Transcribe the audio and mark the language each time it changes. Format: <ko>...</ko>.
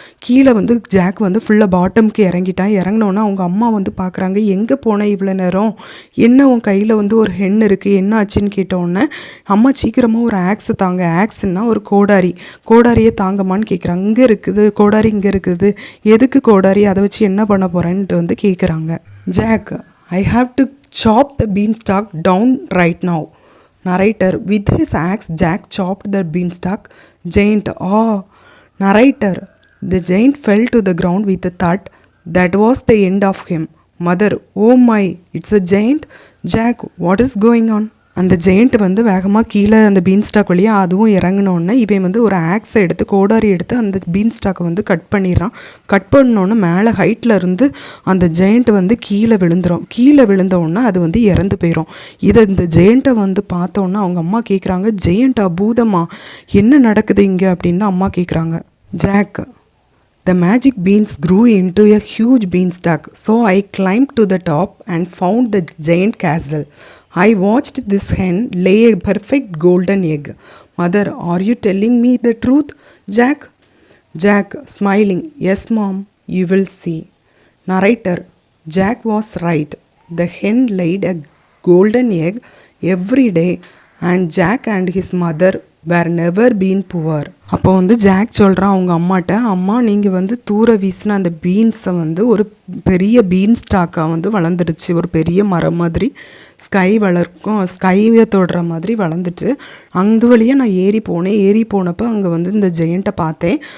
<ta>கீழே வந்து ஜாக் வந்து ஃபுல்லாக பாட்டமுக்கு இறங்கிட்டான். இறங்கினோன்னா அவங்க அம்மா வந்து பார்க்குறாங்க, எங்கே போனேன் இவ்வளோ நேரம், என்ன உன் கையில் வந்து ஒரு ஹென் இருக்குது, என்ன ஆச்சுன்னு கேட்டோன்னே, அம்மா சீக்கிரமாக ஒரு ஆக்ஸை தாங்க. ஆக்ஸ்ன்னா ஒரு கோடாரியை தாங்கம்மான்னு கேட்குறாங்க. இங்கே இருக்குது கோடாரி, இங்கே இருக்குது, எதுக்கு கோடாரி, அதை வச்சு என்ன பண்ண போகிறேன்ட்டு வந்து கேட்குறாங்க.</ta> <en>Jack, I have to chop the beanstalk down right now. Narrator, with his axe, Jack chopped the beanstalk. Giant, oh. Narrator, the giant fell to the ground with a thud. That was the end of him. Mother, oh my, it's a giant. Jack, what is going on?</en> <ta>அந்த giant வந்து வேகமாக கீழே அந்த been stock வழியாக அதுவும் இறங்கினோடனே இவன் வந்து ஒரு ஆக்ஸை எடுத்து கோடாரி எடுத்து அந்த பீன் ஸ்டாக்கை வந்து கட் பண்ணிடுறான். கட் பண்ணோன்னே மேலே ஹைட்டில் இருந்து அந்த ஜெயண்ட் வந்து கீழே விழுந்தோடனே அது வந்து இறந்து போயிடும். இந்த ஜெயண்ட்டை வந்து பார்த்தோன்னா அவங்க அம்மா கேட்குறாங்க, ஜெயண்ட்டா, பூதமா, என்ன நடக்குது இங்கே அப்படின்னு அம்மா கேட்குறாங்க.</ta> <en>ஜாக், the magic beans grew into a huge beanstalk, so I climbed to the top and found the giant castle. I watched this hen lay a perfect golden egg. Mother, are you telling me the truth? Jack, smiling, yes mom, you will see. Narrator, Jack was right. The hen laid a golden egg every day and Jack and his mother were never been poor.</en> <ta>அப்போ வந்து jack சொல்கிறான் அவங்க அம்மாட்ட, அம்மா நீங்கள் வந்து தூர வீசின அந்த பீன்ஸை வந்து ஒரு பெரிய பீன் ஸ்டாக்காக வந்து வளர்ந்துடுச்சு, ஒரு பெரிய மரம் மாதிரி ஸ்கையை தொடுற மாதிரி வளர்ந்துட்டு அந்த வழியாக நான் ஏறி போனப்போ அங்கே வந்து இந்த ஜெயண்ட்டை பார்த்தேன்.</ta>